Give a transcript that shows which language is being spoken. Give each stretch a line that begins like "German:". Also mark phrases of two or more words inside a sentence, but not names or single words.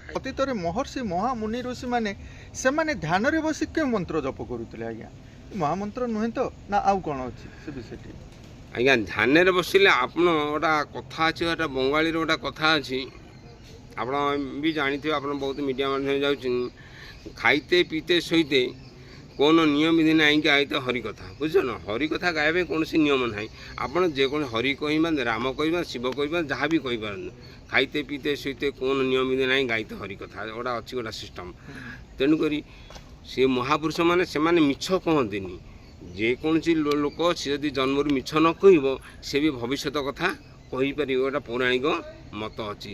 Odia: ଅତୀତରେ ମହର୍ଷି ମହାମୁନି ଋଷିମାନେ ସେମାନେ ଧ୍ୟାନରେ ବସି କେଉଁ ମନ୍ତ୍ର ଜପ କରୁଥିଲେ ଆଜ୍ଞା? ମହାମନ୍ତ୍ର ନୁହେଁ ତ, ନା ଆଉ କ'ଣ ଅଛି ସେ ବିଷୟଟି? ଆଜ୍ଞା ଧ୍ୟାନରେ ବସିଲେ ଆପଣ ଗୋଟା କଥା ଅଛି, ଗୋଟା ବଙ୍ଗାଳୀର ଗୋଟା କଥା ଅଛି, ଆପଣ ବି ଜାଣିଥିବେ, ଆପଣ ବହୁତ ମିଡ଼ିଆ ମାଧ୍ୟମରେ ଯାଉଛନ୍ତି,
Bangla: খাইতে পিইতে শোইতে কোনো নিয়ম বিধি নাই কি আইতে হরি কথা, বুঝছো না?
Odia: ହରି କଥା ଗାଇବା ପାଇଁ କୌଣସି ନିୟମ ନାହିଁ। ଆପଣ ଯେକୌଣସି ହରି କହିବା, ରାମ କହିବା, ଶିବ କହିବା, ଯାହା ବି କହିପାରନ୍ତି,
Bangla: খাইতে পিইতে শোইতে কোনো
Odia: ନିୟମ ବିଧି ନାହିଁ, ଗାଇତେ ହରି କଥା ଗୋଟା ଅଛି, ଗୋଟା ସିଷ୍ଟମ୍। ତେଣୁକରି ସେ ମହାପୁରୁଷ ମାନେ ସେମାନେ ମିଛ କହନ୍ତିନି। ଯେକୌଣସି ଲୋକ ସେ ଯଦି ଜନ୍ମରୁ ମିଛ ନ କହିବ, ସେ ବି ଭବିଷ୍ୟତ କଥା କହିପାରିବ, ଗୋଟା ପୌରାଣିକ ମତ ଅଛି।